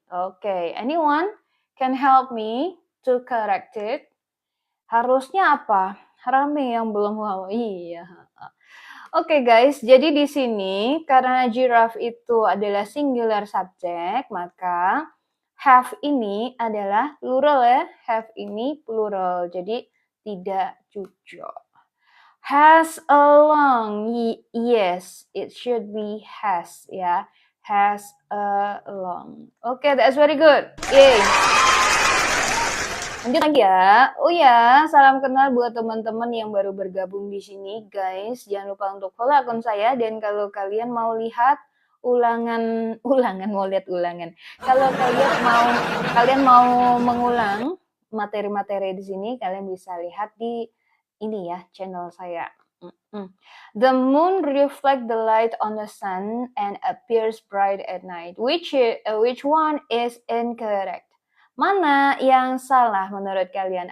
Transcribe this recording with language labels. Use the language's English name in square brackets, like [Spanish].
[English] Okay, anyone can help me to correct it? [Indonesian] Harusnya apa? Rame yang belum mau. Iya. Oke guys, jadi di sini karena giraffe itu adalah singular subject, maka have ini adalah plural ya. Have ini plural, jadi tidak cocok. [English] Has a long, yes, it should be has [Indonesian] ya. [English] Has a long. Okay, that's very good. Yay. [Indonesian] Lanjut lagi ya. Oh ya, salam kenal buat teman-teman yang baru bergabung di sini, guys. Jangan lupa untuk follow akun saya, dan kalau kalian mau lihat ulangan, mau lihat ulangan. Kalau kalian mau mengulang materi-materi di sini, kalian bisa lihat di ini ya, channel saya. [English] The moon reflects the light on the sun and appears bright at night. Which one is incorrect? [Indonesian] Mana yang salah menurut kalian?